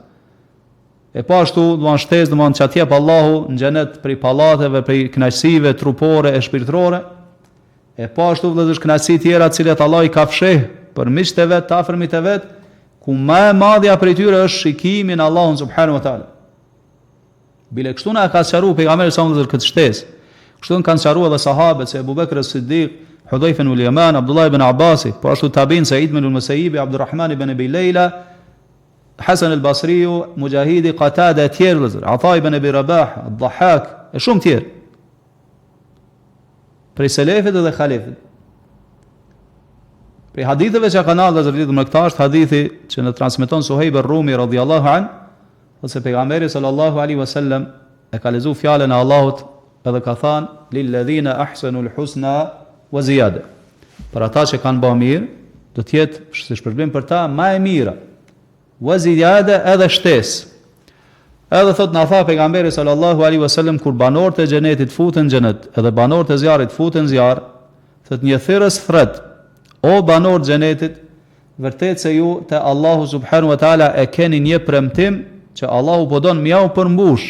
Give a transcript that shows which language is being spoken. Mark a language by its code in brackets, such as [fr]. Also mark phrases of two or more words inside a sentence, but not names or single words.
[sq] E po ashtu do të shtesë, do të çatjep Allahu në xhenet prej pallateve, prej kënaqësive trupore e shpirtërore. E po ashtu vëllezër kënaqësi tjera të cilat Allah i ka fsheh për miqtë e vet, të afërmit e vet, ku më e madhja prej tyre është shikimi në Allahun [ar] سبحانه وتعالى. [sq] Bile kështu na ka sqaruar pejgamberi sa vëllezër këtë shtesë. Kështu kanë sqaruar edhe sahabët se Abu Bekr as-Siddiq, Hudhayfa ibn al-Yaman, Abdullah ibn Abbas, po ashtu tabiin Sa'id ibn al-Musayyib, Abdurrahman ibn Abi Layla, Hasan al-Basri, Mujahidi, Qatada e tjerë vëllezër, Ata ibn Abi Rabah, Ad-Dhahhak, e shumë tjerë. Prej selefit dhe khalifit. Prej haditheve që kanë ardhur lidhur me këtë është hadithi që në transmeton Suhejb ar-Rumi [ar] رضي الله عن, [sq] ose pejgamberi [ar] صلى الله عليه وسلم [sq] e ka lexuar fjalën e Allahut edhe ka thënë [ar] للذين أحسنوا الحسنى وزيادة. [sq] Për ata që kanë bërë mirë, do të jetë si shpërblim për ta më e mira. [ar] وزيادة [sq] edhe shtesë. Edhe thot na tha pejgamberi [ar] صلى الله عليه وسلم [sq] kur banorët e xhenetit futen në xhenet, edhe banorët e zjarrit futen në zjarr, thot një thirrës thret, o banorët e xhenetit, vërtet se ju te Allahu [ar] سبحانه وتعالى [sq] e keni një premtim që Allahu po don mjau përmbush.